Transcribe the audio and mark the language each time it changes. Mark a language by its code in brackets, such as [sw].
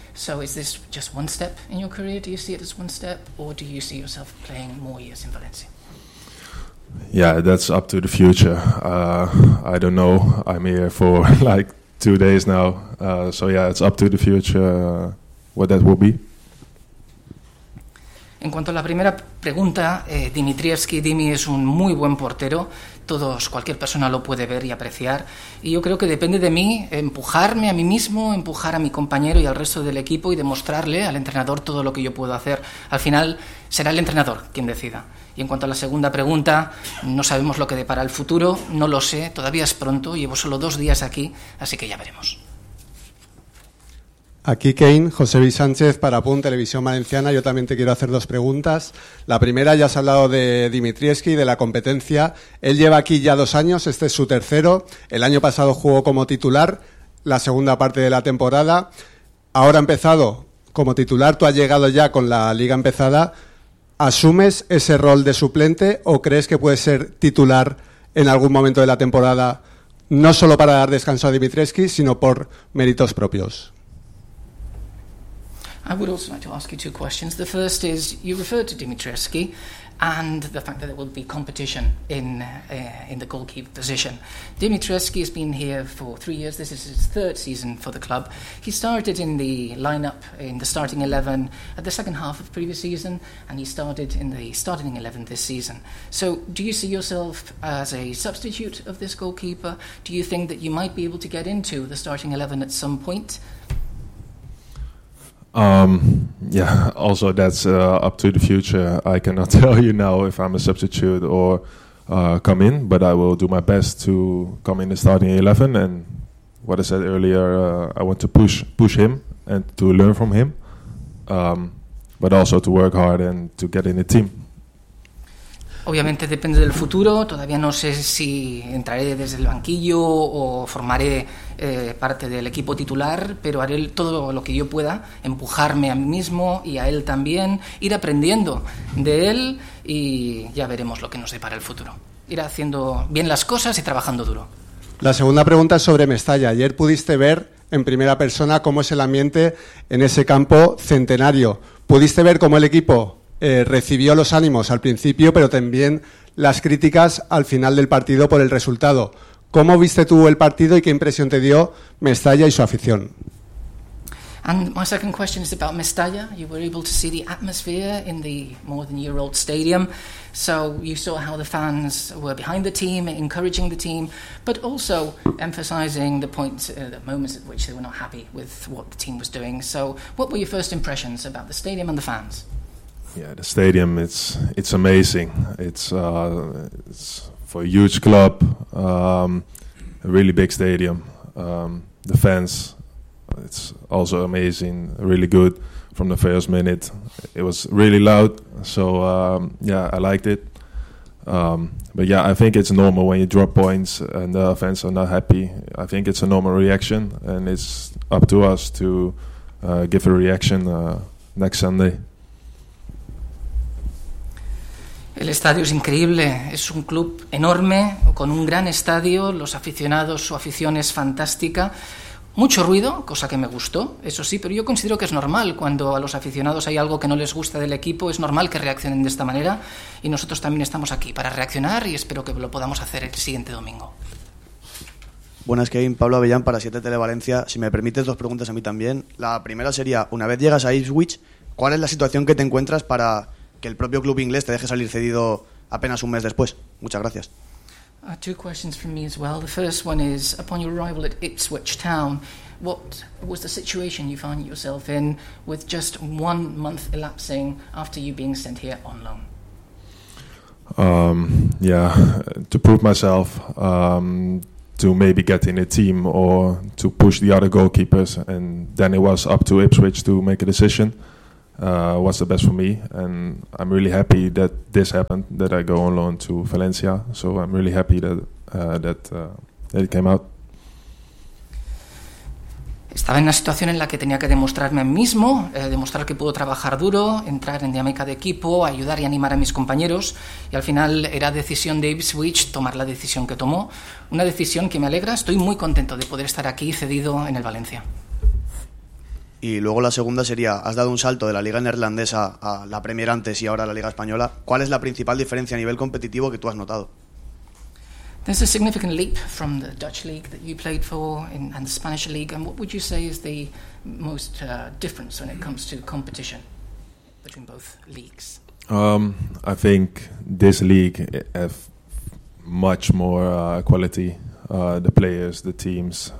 [en] So is this just one step in your career? Do you see it as one step? Or do you see yourself playing more years in Valencia? Yeah, that's up to the future. I don't know. I'm here for like 2 days now. So yeah, it's up to the future what that will be. [es] En cuanto a la primera pregunta, Dimitrievski, Dimi es un muy buen portero, cualquier persona lo puede ver y apreciar, y yo creo que depende de mí empujarme a mí mismo, empujar a mi compañero y al resto del equipo y demostrarle al entrenador todo lo que yo puedo hacer. Al final, será el entrenador quien decida. Y en cuanto a la segunda pregunta, no sabemos lo que depara el futuro, no lo sé, todavía es pronto, llevo solo 2 días aquí, así que ya veremos. Aquí Kane, José Luis Sánchez para Pun Televisión Valenciana. Yo también te quiero hacer 2 preguntas. La primera, ya has hablado de Dimitrievski, de la competencia. Él lleva aquí ya 2 años, este es su tercero. El año pasado jugó como titular, la segunda parte de la temporada. Ahora ha empezado como titular, tú has llegado ya con la liga empezada. ¿Asumes ese rol de suplente o crees que puede ser titular en algún momento de la temporada, no solo para dar descanso a Dimitrievski, sino por méritos propios? [en] I would also like to ask you 2 questions. The first is, you referred to Dimitrievski and the fact that there will be competition in the goalkeeper position. Dimitrievski has been here for 3 years. This is his 3rd season for the club. He started in the lineup in the starting 11 at the second half of previous season, and he started in the starting 11 this season. So do you see yourself as a substitute of this goalkeeper? Do you think that you might be able to get into the starting 11 at some point? Also that's up to the future. I cannot tell you now if I'm a substitute or come in, but I will do my best to come in the starting 11. And what I said earlier, I want to push him and to learn from him, but also to work hard and to get in the team. [es] Obviamente depende del futuro, todavía no sé si entraré desde el banquillo o formaré parte del equipo titular, pero haré todo lo que yo pueda, empujarme a mí mismo y a él también, ir aprendiendo de él y ya veremos lo que nos depara el futuro. Ir haciendo bien las cosas y trabajando duro. La segunda pregunta es sobre Mestalla. Ayer pudiste ver en primera persona cómo es el ambiente en ese campo centenario. ¿Pudiste ver cómo el equipo recibió los ánimos al principio, pero también las críticas al final del partido por el resultado? ¿Cómo viste tú el partido y qué impresión te dio Mestalla y su afición? [en] And my second question is about Mestalla. You were able to see the atmosphere in the more than year old stadium. So you saw how the fans were behind the team, encouraging the team, but also emphasizing the points, the moments at which they were not happy with what the team was doing. So what were your first impressions about the stadium and the fans? Yeah, the stadium, it's amazing. It's for a huge club, a really big stadium. The fans, it's also amazing, really good from the first minute. It was really loud, so yeah, I liked it. But yeah, I think it's normal when you drop points and the fans are not happy. I think it's a normal reaction, and it's up to us to give a reaction next Sunday. [es] El estadio es increíble, es un club enorme, con un gran estadio, los aficionados, su afición es fantástica. Mucho ruido, cosa que me gustó, eso sí, pero yo considero que es normal. Cuando a los aficionados hay algo que no les gusta del equipo, es normal que reaccionen de esta manera. Y nosotros también estamos aquí para reaccionar y espero que lo podamos hacer el siguiente domingo. Buenas, Kevin. Pablo Avellán para 7 Televalencia. Si me permites, 2 preguntas a mí también. La primera sería, una vez llegas a Ipswich, ¿cuál es la situación que te encuentras para que el propio club inglés te deje salir cedido apenas un mes después? Muchas gracias. [en] 2 questions from me as well. The first one is, upon your arrival at Ipswich Town, what was the situation you found yourself in with just 1 month elapsing after you being sent here on loan? To prove myself, to maybe get in a team or to push the other goalkeepers, and then it was up to Ipswich to make a decision. What's the best for me, and I'm really happy that this happened, that I go on loan to Valencia, so I'm really happy that it came out. [es] Estaba en una situación en la que tenía que demostrarme a mí mismo, demostrar que puedo trabajar duro, entrar en dinámica de equipo, ayudar y animar a mis compañeros, y al final era decisión de Ipswich tomar la decisión que tomó, una decisión que me alegra. Estoy muy contento de poder estar aquí cedido en el Valencia. Y luego la segunda sería, has dado un salto de la liga neerlandesa a la Premier antes y ahora a la liga española. ¿Cuál es la principal diferencia a nivel competitivo que tú has notado? [en] There's a significant leap from the Dutch league that you played for in, and the Spanish league. And what would you say is the most difference when it comes to competition between both leagues? I think this league has much more quality, the players, the teams.